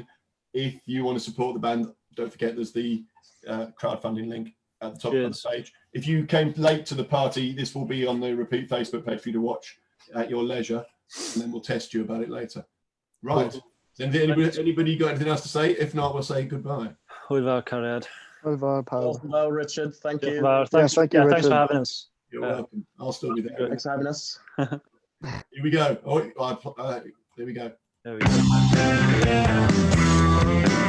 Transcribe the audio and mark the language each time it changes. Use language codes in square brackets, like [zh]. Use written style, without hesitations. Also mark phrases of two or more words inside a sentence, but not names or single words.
[en] If you want to support the band, don't forget there's the crowdfunding link at the top of the page. If you came late to the party, this will be on the repeat Facebook page for you to watch at your leisure, and then we'll test you about it later. Right. Anybody got anything else to say? If not, we'll say goodbye. [cy] Hwyl fawr, Cariad. Hwyl fawr, pawb. [en] Well, Richard, thank you. Thanks, thank you, thanks Richard. for having us. You're welcome. I'll still be there. Thanks for having us. Here we go. Oh, there we go. There we go.